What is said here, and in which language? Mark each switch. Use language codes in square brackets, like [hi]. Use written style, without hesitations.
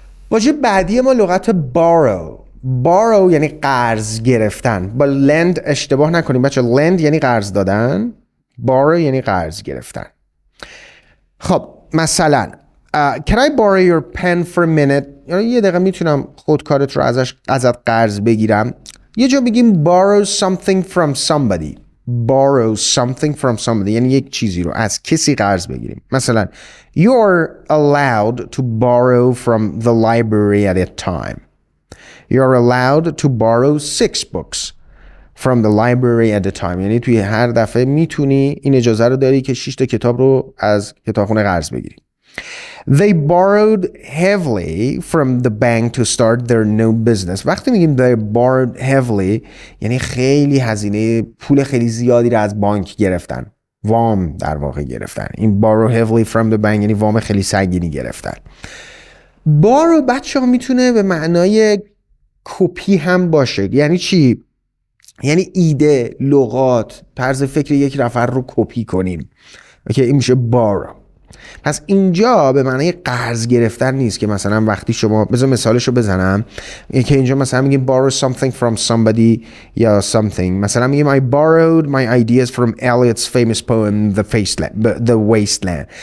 [fa] واژه بعدی ما لغت borrow یعنی قرض گرفتن. با lend اشتباه نکنیم بچه. lend یعنی قرض دادن، borrow یعنی قرض گرفتن. خب مثلا [en] can I borrow your pen for a minute؟ [fa] یعنی یه دقیقه میتونم خودکارت رو ازت قرض بگیرم. یه جا بگیم [en] borrow something from somebody. borrow something from somebody [fa] یعنی یک چیزی رو از کسی قرض بگیریم. مثلا [en] you're allowed to borrow from the library at a time. You're allowed to borrow 6 books from the library at a time. [fa] یعنی توی هر دفعه میتونی این اجازه رو داری که 6 تا کتاب رو از کتابخونه قرض بگیری. [en] They borrowed heavily from the bank to start their new business. [fa] وقتی میگیم [en] they borrowed heavily [fa] یعنی خیلی هزینه، پول خیلی زیادی رو از بانک گرفتن، وام در واقع گرفتن. این [en] borrow heavily from the bank [fa] یعنی وام خیلی سنگینی گرفتن. borrow بچه ها میتونه به معنای کپی هم باشه. یعنی چی؟ یعنی ایده، لغات، طرز فکر یک نفر رو کپی کنیم. اوکی، این میشه borrow. پس اینجا به معنی قرض گرفتن نیست که مثلا وقتی شما بذار مثالشو بزنم که اینجا مثلا میگیم [en] borrow something from somebody [fa] یا something. مثلا میگیم [en] I borrowed my ideas from Eliot's famous poem The Wasteland.